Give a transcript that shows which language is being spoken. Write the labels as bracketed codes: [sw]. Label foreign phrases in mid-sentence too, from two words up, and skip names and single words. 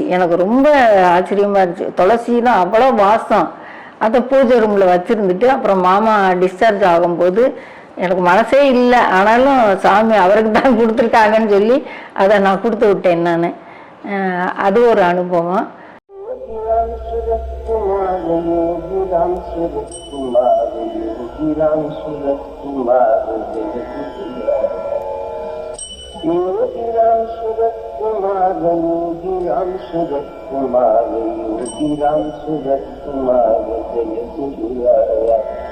[ta] எனக்கு ரொம்ப ஆச்சரியமாக இருந்துச்சு. துளசினா அவ்வளோ வாசம். அதை பூஜை ரூமில் வச்சுருந்துட்டு அப்புறம் மாமா டிஸ்சார்ஜ் ஆகும்போது எனக்கு மனசே இல்லை, ஆனாலும் சாமி அவருக்கு தான் கொடுத்துருக்காங்கன்னு சொல்லி அதை நான் கொடுத்து விட்டேன் நான். அது ஒரு அனுபவம். [sa] योगिराम सूरत कुमार योगिराम सूरत कुमार योगिराम सूरत कुमार जय गुरुराया।